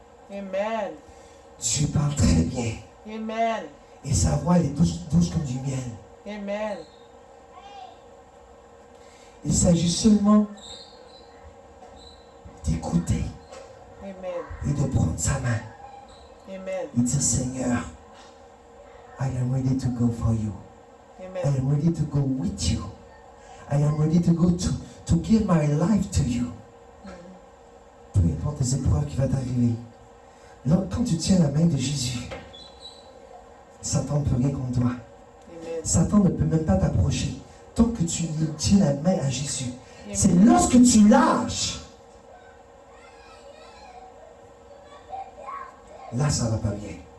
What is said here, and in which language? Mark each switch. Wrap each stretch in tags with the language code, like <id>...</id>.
<fr>Amen. Dieu parle très bien. Amen. Et sa voix, elle est douce comme du miel. Amen. Il s'agit seulement d'écouter Amen. et de prendre sa main Amen. et dire, Seigneur,</fr> <en>I am ready to go for you. I</en> <fr>Amen.</fr> <en>am ready to go with you. I am ready to go to give my life to you.</en> <fr>Peu importe les épreuves qui vont t'arriver. Là, quand tu tiens la main de Jésus, Satan ne peut rien contre toi. Amen. Satan ne peut même pas t'approcher tant que tu tiens la main à Jésus. Amen. C'est lorsque tu lâches, là, ça ne va pas bien.</fr>